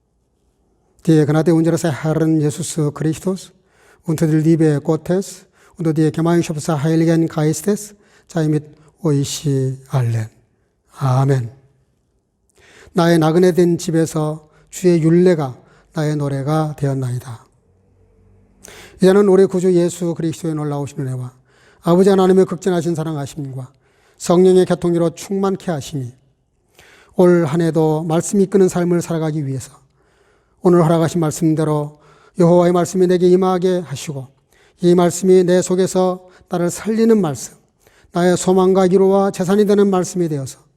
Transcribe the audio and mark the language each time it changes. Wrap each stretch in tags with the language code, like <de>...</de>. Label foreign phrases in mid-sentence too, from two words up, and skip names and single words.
<de>Die Gnade unseres Herrn Jesus Christus und die Liebe Gottes und die Gemeinschaft des Heiligen Geistes sei mit euch allen.</de> <ko>아멘. 나의 나그네 된 집에서 주의 율례가 나의 노래가 되었나이다. 이제는 우리 구주 예수 그리스도의 놀라우신 은혜와 아버지 하나님의 극진하신 사랑하심과 성령의 교통으로 충만케 하심이 올 한 해도 말씀이 이끄는 삶을 살아가기 위해서 오늘 허락하신 말씀대로 여호와의 말씀이 내게 임하게 하시고 이 말씀이 내 속에서 나를 살리는 말씀, 나의 소망과 위로와 재산이 되는 말씀이 되어서</ko>